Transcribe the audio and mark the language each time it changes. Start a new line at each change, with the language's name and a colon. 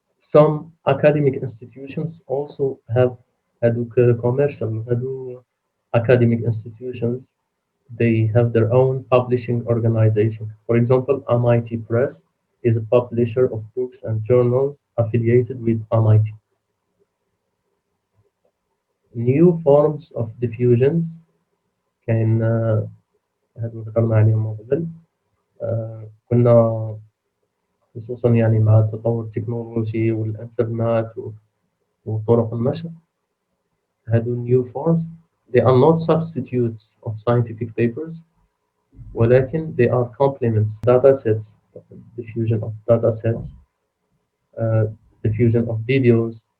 English: Some academic institutions also have commercial academic institutions. They have their own publishing organization. For example, MIT Press is a publisher of books and journals affiliated with MIT. New forms of diffusion
Arabic: كاين هادو ذكرنا عليهم من قبل. كنا خصوصا يعني مع التطور التكنولوجي والإنترنت وطرق النشر.
English: هادو new forms they are not substitutes of scientific papers ولكن they are complements data sets diffusion of data sets diffusion of videos